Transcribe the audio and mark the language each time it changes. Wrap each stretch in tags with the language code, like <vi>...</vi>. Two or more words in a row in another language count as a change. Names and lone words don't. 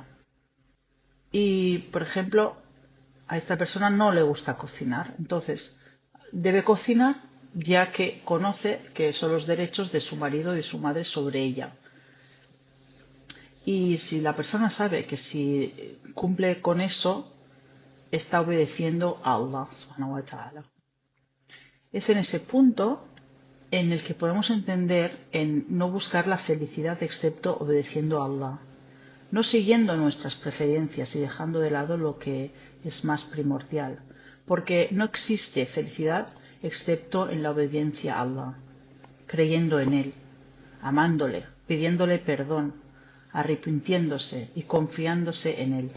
<es>Y, por ejemplo, a esta persona no le gusta cocinar. Entonces, ¿debe cocinar? ya que conoce que son los derechos de su marido y de su madre sobre ella. Y si la persona sabe que si cumple con eso, está obedeciendo a Allah</es> <ar>سبحانه وتعالى.</ar> <es>Es en ese punto en el que podemos entender en no buscar la felicidad excepto obedeciendo a Allah, no siguiendo nuestras preferencias y dejando de lado lo que es más primordial, porque no existe felicidad excepto en la obediencia a Allah, creyendo en Él, amándole, pidiéndole perdón, arrepintiéndose y confiándose en Él.</es>